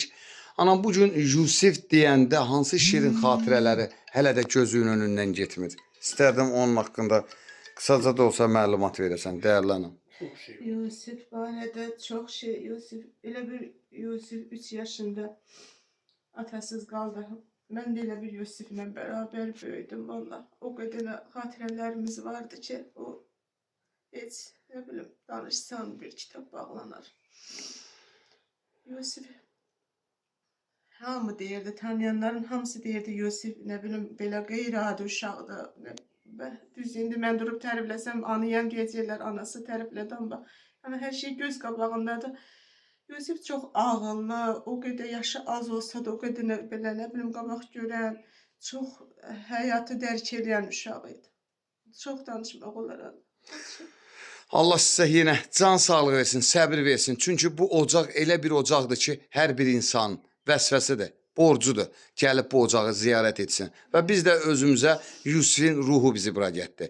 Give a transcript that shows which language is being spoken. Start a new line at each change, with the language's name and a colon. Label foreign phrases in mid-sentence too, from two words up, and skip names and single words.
Azerbaijani: Anam, bugün Yusuf deyəndə hansı şirin xatirələri hələ də gözünün önündən getmir? İstərdim onun haqqında qısaca da olsa məlumat verəsən, dəyərli anam. Yusuf barədə çox şey. Elə bir Yusuf 3 yaşında atasız qaldı.
Turkish: Ben de
Azerbaijani: elə bir
Turkish: Yusuf'la beraber büyüdüm valla. O kadar hatıralarımız vardı ki o hiç ne bileyim danışsan bir kitap bağlanar.
Azerbaijani: Yusuf hamı deyirdi, tanıyanların hamısı deyirdi Yusuf
Turkish: ne bileyim
Azerbaijani: belə qeyri-adi uşaqdı. Düz indi mən durub tərifləsəm anıyam deyəcəklər, anası təriflədi amma yani her şey göz qabağındadır. Yusuf
Turkish: çok ağıllı, o kadar yaşı az olsa da o kadar
Azerbaijani: belə
Turkish: ne bileyim
Azerbaijani: qabaq görən, çox həyatı dərk edən uşaq idi. Çox danışmaq olar. Allah sizə yenə can sağlığı versin, səbir versin. Çünki bu ocaq elə bir ocaqdır ki, hər bir insan vəsvəsidir, borcudur. Gəlib bu ocağı ziyarət etsin. Və biz də özümüzə Yusuf'in ruhu bizi bura getdi.